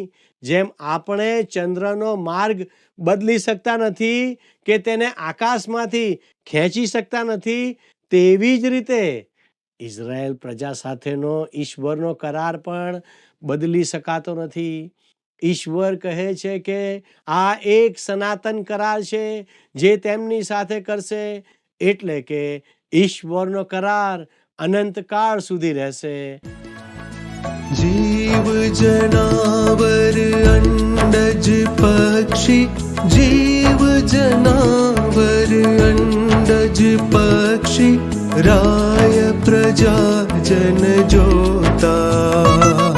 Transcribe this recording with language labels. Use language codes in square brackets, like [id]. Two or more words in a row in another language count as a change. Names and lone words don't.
[gu] જેમ આપણે ચંદ્રનો માર્ગ બદલી શકતા નથી કે તેને આકાશમાંથી ખેંચી શકતા નથી, તેવી જ રીતે ઇઝરાયેલ પ્રજા સાથેનો ઈશ્વરનો કરાર પણ બદલી શકાતો નથી. ઈશ્વર કહે છે કે આ એક સનાતન કરાર છે જે તેમની સાથે કરશે, એટલે કે ઈશ્વરનો કરાર અનંતકાળ સુધી રહેશે. જીવ જનાવર અંડજ પક્ષી, જીવ જનાવર અંડજ પક્ષી, રાય પ્રજા જન જોતા.